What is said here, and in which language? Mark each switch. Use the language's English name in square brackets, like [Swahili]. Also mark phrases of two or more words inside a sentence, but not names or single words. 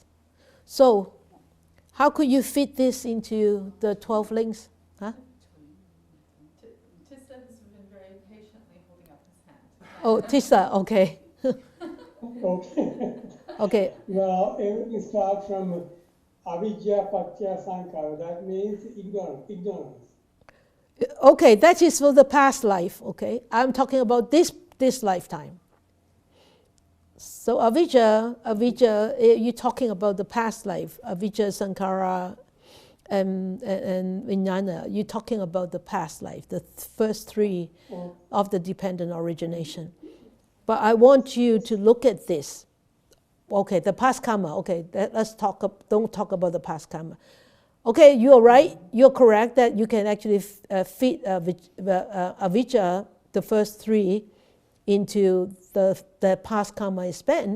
[English] So, how could you fit this into the 12 links? Huh? Tissa has been very patiently holding up his hand. Oh, Tissa, okay. Okay. Okay. Well, everything starts from [Pali] avidya patya sankara. [English] That means ignorance. Okay, that is for the past life, okay? I'm talking about this lifetime. So avijja, you're talking about the past life, [Pali] avijja, sankara, and vijnana. [English] You're talking about the past life, the first three of the dependent origination. But I want you to look at this. Okay, the past karma. Okay, let's don't talk about the past karma. Okay, you're right. You're correct that you can actually fit avijja, the first three, into the past karma is spent.